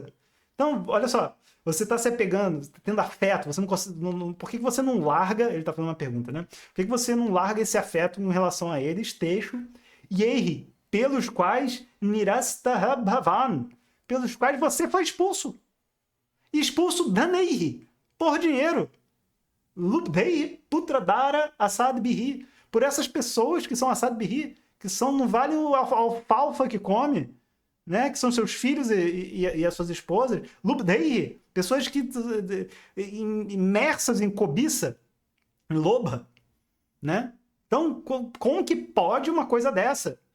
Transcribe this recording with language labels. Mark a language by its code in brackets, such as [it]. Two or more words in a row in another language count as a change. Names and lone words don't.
[pt] Então, olha só, você está se apegando, tendo afeto, você não consegue, por que você não larga, ele está fazendo uma pergunta, né? Por que você não larga esse afeto em relação a eles, texto, e erre, pelos quais nirastahabhavan, pelos quais você foi expulso. E expulso daneihi, por dinheiro. [sa] लुब्धैः पुत्रदारा असद्भिः, [pt] por essas pessoas que são [sa] असद्भिः, [pt] que são, não vale o alfalfa que come, né, que são seus filhos e as suas esposas, lubdei, pessoas que imersas em cobiça, em loba, né? Então, como que pode uma coisa dessa?